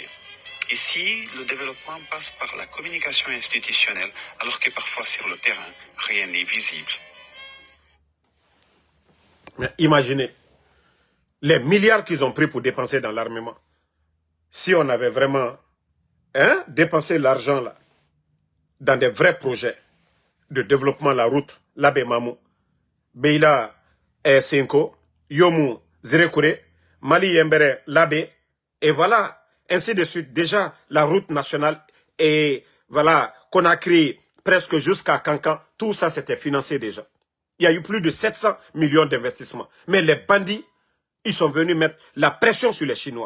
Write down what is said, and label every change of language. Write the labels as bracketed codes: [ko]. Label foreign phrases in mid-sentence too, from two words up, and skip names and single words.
[fr] Ici, le développement passe par la communication institutionnelle, alors que parfois sur le terrain, rien n'est visible. Mais imaginez, les milliards qu'ils ont pris pour dépenser dans l'armement. Si on avait vraiment dépensé l'argent là, dans des vrais projets de développement, la route, Labé-Mamou, Beila Cinco, Yomu Zirekure, Mali Yembere Labé, et voilà. Ainsi de suite, déjà, la route nationale et voilà, Conakry, presque jusqu'à Cancan, tout ça c'était financé déjà. Il y a eu plus de 700 millions d'investissements. Mais les bandits, ils sont venus mettre la pression sur les Chinois.